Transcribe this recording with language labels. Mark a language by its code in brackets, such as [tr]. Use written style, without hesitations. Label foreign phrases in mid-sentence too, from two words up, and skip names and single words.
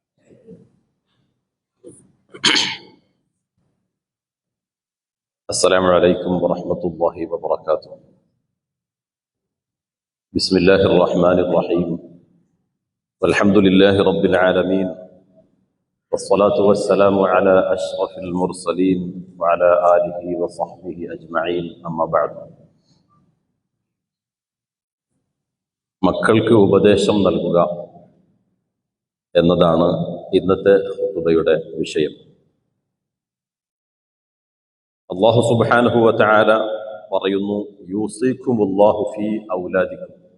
[ar] السلام عليكم ورحمة الله وبركاته. بسم الله الرحمن الرحيم. والحمد لله رب العالمين، والصلاة والسلام على أشرف المرسلين وعلى آله وصحبه أجمعين. أما بعد. [ml] മക്കൾക്ക് ഉപദേശം നൽകുക എന്നതാണ് ഇന്നത്തെ ഖുതുബയുടെ വിഷയം. [ar] الله سبحانه وتعالى [ml] പറയുന്നു, [ar] يوصيكم الله في أولادكم.